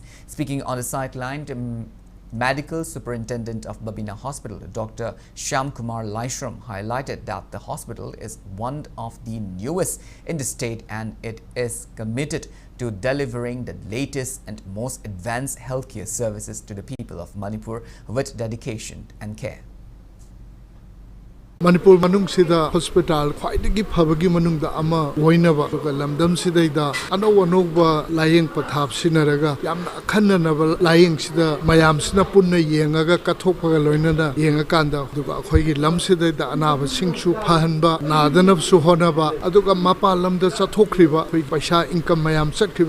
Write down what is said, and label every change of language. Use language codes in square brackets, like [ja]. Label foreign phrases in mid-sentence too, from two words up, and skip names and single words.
[en] Speaking on the sideline, the Medical Superintendent of Babi Hospital, Dr. Shyam Kumar Laishram, highlighted that the hospital is one of the newest in the state and it is committed to delivering the latest and most advanced healthcare services to the people of Manipur with dedication and care. [mni] Manipur manung sida hospital khwaidagi phabagi manung da ama oinaba lamdam sidaida anoba layeng pathap sinaraga yamna khannanaba layeng sida mayam sina punna yengaga kathopga loinana yenga kanda duga khoigi lam sidaida anaba singchu phahanba nadanab su honaba aduga mapa lamda chathokriba khoi paisa income mayam sakriba